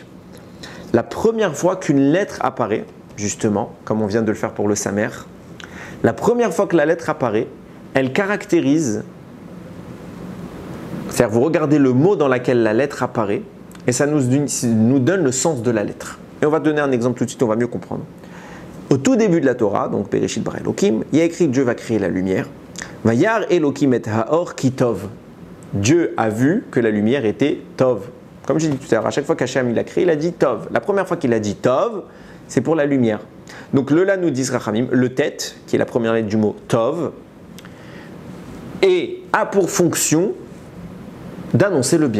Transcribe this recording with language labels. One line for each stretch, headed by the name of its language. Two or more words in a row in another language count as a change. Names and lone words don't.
French: La première fois qu'une lettre apparaît, justement, comme on vient de le faire pour le samer, la première fois que la lettre apparaît, elle caractérise, c'est-à-dire vous regardez le mot dans lequel la lettre apparaît et ça nous donne le sens de la lettre. Et on va donner un exemple tout de suite, on va mieux comprendre. Au tout début de la Torah, donc
Hebrew: בראשית ברא אלוקים,
French: il y a écrit que Dieu va créer la lumière.
Hebrew: וירא אלוקים את האור כי טוב.
French: Dieu a vu que la lumière était tov. Comme j'ai dit tout à l'heure, à chaque fois qu'Hachem il a créé, il a dit tov. La première fois qu'il a dit tov, c'est pour la lumière. Donc le la nous dit Rachamim, le tête, qui est la première lettre du mot tov, et a pour fonction d'annoncer le bien.